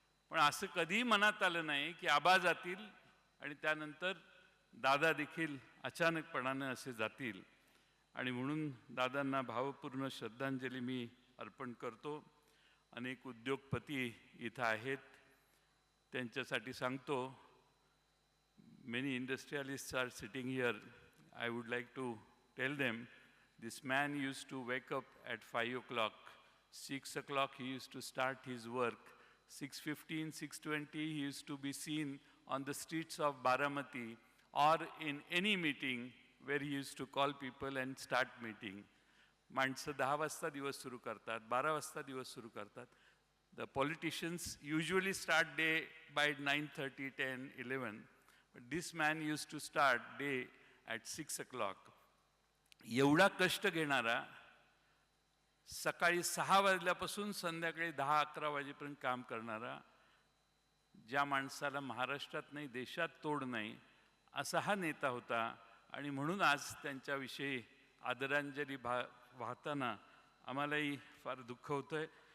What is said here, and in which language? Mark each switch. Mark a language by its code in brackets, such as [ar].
[mr] पण असं कधीही मनात आलं नाही की आबा जातील आणि त्यानंतर दादा देखील अचानकपणानं असे जातील. आणि म्हणून दादांना भावपूर्ण श्रद्धांजली मी अर्पण करतो. अनेक उद्योगपती इथं आहेत, त्यांच्यासाठी सांगतो. [en] Many industrialists are sitting here. I would like to tell them, this man used to wake up at 5 o'clock. 6 o'clock he used to start his work. 6:15, 6:20 he used to be seen on the streets of Baramati or in any meeting where he used to call people and start meeting. [mr] माणसं 10 वाजता दिवस सुरू करतात, 12 वाजता दिवस सुरू करतात. [en] The politicians usually start day by 9:30, 10, 11. But this man used to start day at 6 o'clock. [mr] एवढा कष्ट घेणारा, सकाळी 6 वाजल्यापासून संध्याकाळी 10-11 वाजेपर्यंत काम करणारा, ज्या माणसाला महाराष्ट्रात नाही देशात तोड नाही असा हा नेता होता. आणि म्हणून आज त्यांच्याविषयी आदरांजली वाहताना आम्हालाही फार दुःख होतंय.